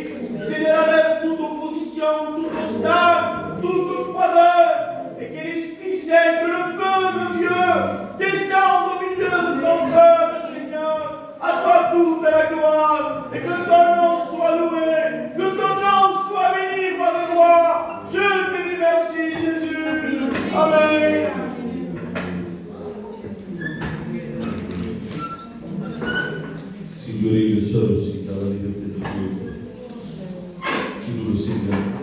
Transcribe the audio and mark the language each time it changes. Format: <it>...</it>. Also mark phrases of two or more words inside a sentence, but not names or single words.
<fr>Seigneur, enlève toute opposition, tout obstacle, toute froideur, et que l'Esprit Saint, que le feu de Dieu descende au milieu de ton peuple, Seigneur. À toi toute la gloire, et que ton nom soit loué, que ton nom soit béni par les rois. Je te dis merci, Jésus. Amen.</fr> <it>Signore, io sono sì, dalla libertà di Dio. Chiudo, Signore.</it>